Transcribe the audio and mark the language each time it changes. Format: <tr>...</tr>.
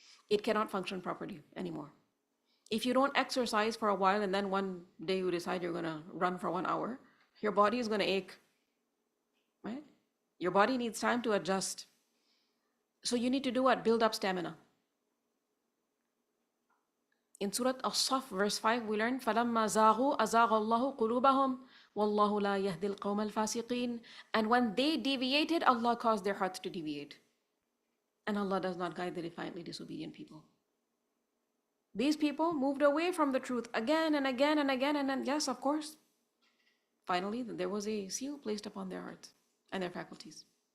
<en>It cannot function properly anymore. If you don't exercise for a while and then one day you decide you're going to run for 1 hour, your body is going to ache, right? Your body needs time to adjust. So you need to do what? Build up stamina. In Surah As-Saff, verse 5, we learn,</en> <ar>فَلَمَّا زَاغُوا أَزَاغَ اللَّهُ قُلُوبَهُمْ وَاللَّهُ لَا يَهْدِي الْقَوْمَ الْفَاسِقِينَ.</ar> <en>And when they deviated, Allah caused their hearts to deviate. And Allah does not guide the defiantly disobedient people. These people moved away from the truth again and again and again, and then, yes, of course, finally, there was a seal placed upon their hearts and their faculties.</en>